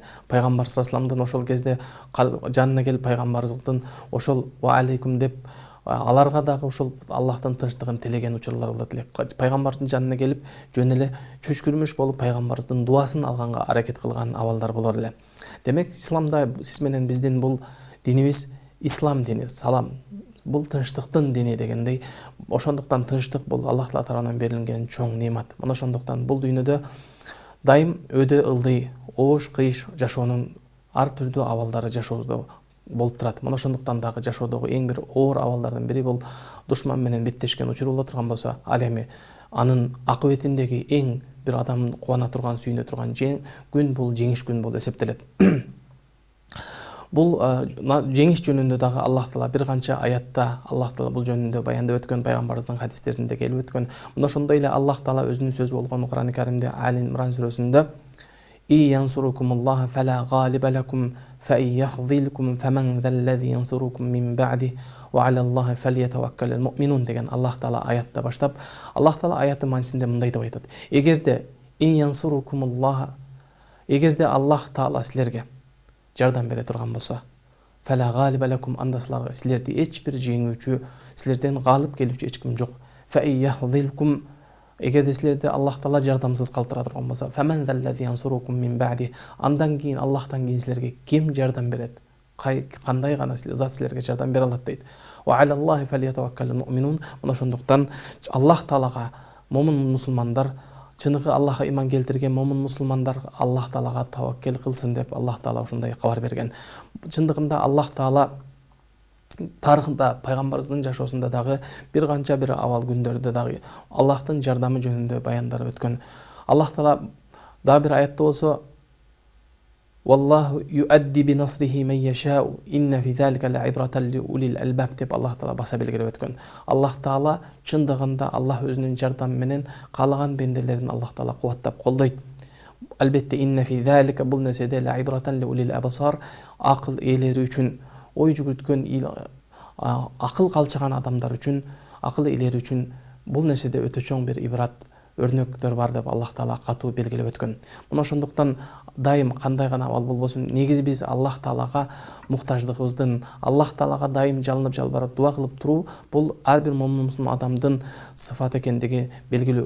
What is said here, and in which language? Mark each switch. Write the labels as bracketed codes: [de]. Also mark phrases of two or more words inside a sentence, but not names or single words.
[ky] Пайгамбар саллаллаху ошол кезде жанына келип пайгамбарыбыздын ошол [ar] وعليكم [ky] деп аларга дагы ошол Аллахтын тынчтыгын тилеген учурлар болот эле. Пайгамбардын жанына келип жөн эле чүчкүрмүш болуп пайгамбарыбыздын дуасын алганга аракет кылган абалдар болор эле. Демек, исламда сиз менен биздин бул динибиз ислам дини, салам бул тынчтыктын дини дегендей, ошондуктан тынчтык бул Аллах Таала тарабынан берилген чоң немат. Мына ошондуктан бул дүйнөдө дайым өдө ылдый, оош кыйыш жашоонун ар түрдүү абалдары жашообузда болуп турат. Мына ошондуктан дагы жашоодогу эң бир оор абалдардын бири бул душман менен беттешкен учур боло турган болсо, ал эми анын акыбетиндеги эң бир адам кубана турган, сүйүнө турган күн бул жеңиш күн болуп эсептелет. Бул жеңиш жөнүндө дагы Аллах Таала бир канча аятта Аллах Таала бул жөнүндө баяндап өткөн, пайгамбарыбыздын хадистеринде келип өткөн. Мына ошондой эле Аллах Таала өзүнүн сөзү болгон Кур'ан-ы Каримде Али Имран сүрөсүндө [ar] إن ينصركم الله فلا غالب لكم فيخذلكم فمن ذا الذي ينصركم من بعد وعلى الله فليتوكل المؤمنون [ky] деген Аллах Таала аятта баштап, Аллах Таала аяттын маанисинде мындай деп айтат: эгерде Аллах Таала силерге жардам бере турган болсо, [ar] فلا غالب لكم, [ky] анда силерди эч бир жеңүүчү, силерден галып келүүчү эч ким жок. [ar] فيخذلكم, [ky] эгерде силерди Аллах Таала жардамсыз калтыра турган болсо, [ar] فمن ذا الذي ينصركم من بعد, [ky] андан кийин Аллахтан кийин силерге ким жардам берет? Кандай гана зат силерге жардам бере алат дейт. [ar] وعلى الله فليتوكل المؤمنون. [ky] Мына ошондуктан Аллах Таалага момун мусулмандар, чыныгы Аллахка иман келтирген момун мусулмандар Аллах Таалага таваккел кылсын деп Аллах Таала ушундай кабар берген. Чындыгында Аллах Таала тарыхында, пайгамбарыбыздын жашоосунда дагы бир канча бир абал күндөрдө дагы Аллахтын жардамы жөнүндө баяндар өткөн. Аллах Таала дагы бир аятта болсо [ar] والله يؤيد بنصره من يشاء إن في ذلك لعبرة لأولي الألباب [ky] деп Аллах Таала баса белгилеп өткөн. Аллах Таала чындыгында Аллах өзүнүн жардамы менен каалаган бенделерин Аллах Таала кубаттап колдойт. [ar] Албетте إن في ذلك [ky] бул нерседе [ar] لعبرة لأولي الأبصار, [ky] акыл ээлери үчүн, ой жүгүрткөн, акыл калчыган адамдар үчүн, акыл ээлери үчүн бул нерседе өтө чоң бир ибрат, өрнөктөр бар деп Аллах Таала катуу белгилеп өткөн. Мына ошондуктан дайым кандай гана абал болбосун, негизи биз Аллах Таалага муктаждыгыбыздын, Аллах Таалага дайым жалынып жалбарып дуа кылып туруу бул ар бир момун адамдын сыфаты экендиги белгилүү.